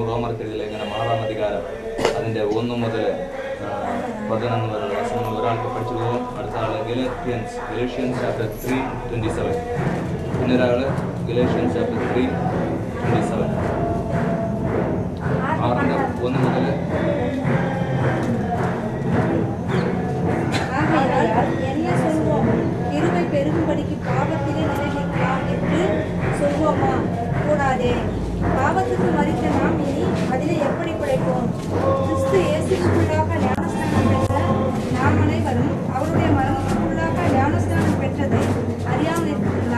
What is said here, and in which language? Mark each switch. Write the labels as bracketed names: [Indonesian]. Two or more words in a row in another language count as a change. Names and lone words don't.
[Malayalam] റോമർക്കെഴുതിയ ലേഖനം 6-ാം അധ്യായം അതിൻ്റെ 1 മുതൽ 11 വരെയുള്ള വചനങ്ങൾ ഒരാൾക്ക് പഠിച്ചു പോകും. അടുത്ത ആൾ [English] Galatians chapter [Malayalam] 3:27, പിന്നെ ഒരാൾ [English] Galatians chapter [Malayalam] 3:27 6:1 മുതൽ [Tamil] பெருகும்படிக்கு பாவத்திலே நிலைநிற்கலாம் என்று சொல்வோமா? கூடாதே. பாவத்துக்கு மரித்த நாம் இனி அதிலே எப்படி பிழைப்போம்? கிறிஸ்து இயேசுவுக்குள்ளாக ஞானஸ்நானம் பெற்ற நாம் அனைவரும் அவருடைய மரணத்துக்குள்ளாக ஞானஸ்நானம் பெற்றதை அறியாமல் இருக்கிறீர்களா?